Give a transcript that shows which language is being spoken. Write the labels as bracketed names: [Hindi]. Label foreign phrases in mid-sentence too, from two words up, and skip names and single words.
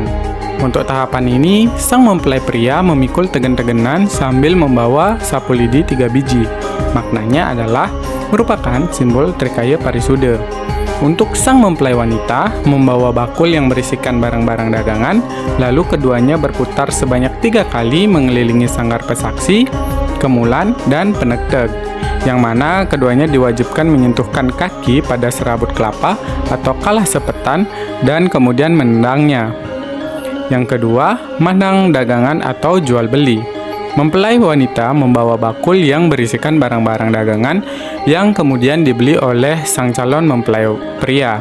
[Indonesian] Untuk tahapan ini, sang mempelai pria memikul tegen-tegenan sambil membawa sapu lidi 3 biji. Maknanya adalah merupakan simbol Trikaya Parisuda. Untuk sang mempelai wanita, membawa bakul yang berisikan barang-barang dagangan, lalu keduanya berputar sebanyak 3 kali mengelilingi sanggar pesaksi, kemulan, dan penegteg, yang mana keduanya diwajibkan menyentuhkan kaki pada serabut kelapa atau kalah sepetan dan kemudian menendangnya. Yang kedua, mandang dagangan atau jual beli. Mempelai wanita membawa bakul yang berisikan barang-barang dagangan yang kemudian dibeli oleh sang calon mempelai pria.